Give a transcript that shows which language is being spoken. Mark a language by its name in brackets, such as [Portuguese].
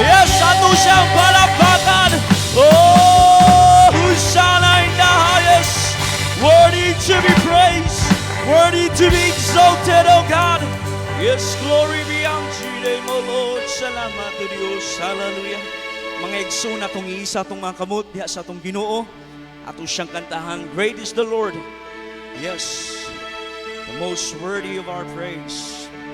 [Cebuano] Yes, ato siyang palakpakan. [English] Oh, Hosanna in the highest. Worthy to be praised, worthy to be exalted, oh God. Yes, glory be unto your name, oh Lord. [Cebuano] Salamat to Diyos. [English] Hallelujah. [Cebuano] Mga igsoon atong iisa atong mga kamot diha sa atong Ginoo. Ato siyang kantahan, [English] great is the Lord. Yes, the most worthy of our praise.